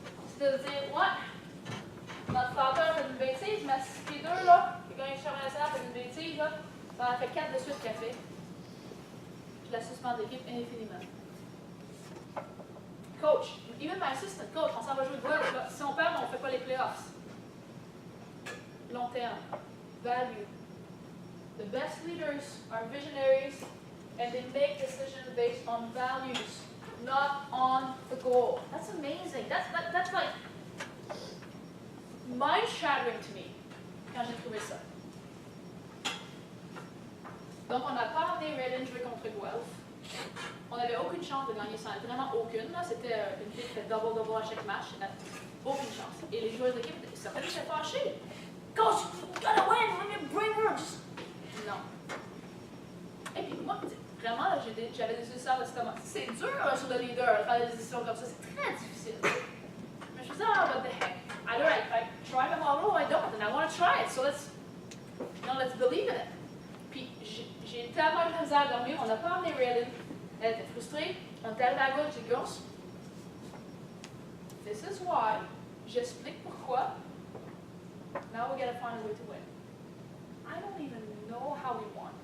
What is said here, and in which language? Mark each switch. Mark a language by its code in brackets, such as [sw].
[fr] C'était de dire, ouais, notre starter fait une bêtise, mais les deux là, qui gagnent le championnat national fait une bêtise, là, ça en a fait 4 de suite qu'elle fait. Je la suspends d'équipe indéfiniment. [en] Coach, even my assistant coach, [fr] on s'en va jouer de golf. Si on perd, on ne fait pas les playoffs. Long terme, value. [en] The best leaders are visionaries and they make decisions based on values, not on the goal. That's amazing. That's like mind-shattering to me [fr] quand j'ai trouvé ça. Donc, on n'a pas emmené Raylin jouer contre Guelph. On n'avait aucune chance de gagner ça, vraiment aucune. C'était une fille qui fait double à chaque match. Aucune chance. Et les joueurs d'équipe, certains étaient fâchés. [en] Coach, you gotta win, let me bring her. Just... Non. [fr] Et puis moi, vraiment, j'avais des ulcères d'estomac. C'est dur sur le leader de faire des décisions comme ça. C'est très difficile. Mais je me disais, [en] what the heck. Either I try my model or I don't, and I want to try it. So let's believe in it. [fr] Puis j'ai tellement eu de misère à dormir, on n'a pas emmené Raylin. Elle était frustrée. On était arrivé à gauche, j'ai dit, [en] Girls, this is why. [fr] J'explique pourquoi. [en] Now we gotta find a way to win. I don't even know how we won.